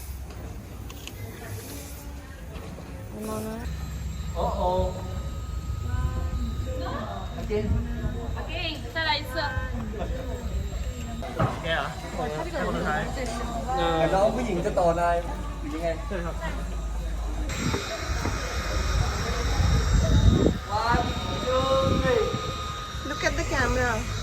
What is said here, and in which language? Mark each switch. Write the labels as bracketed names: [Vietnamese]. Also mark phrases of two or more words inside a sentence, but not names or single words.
[Chinese] Okay, 再来一次。 [Thai] น้องผู้หญิงจะต่อได้หรือยังไง [English] Look at the camera.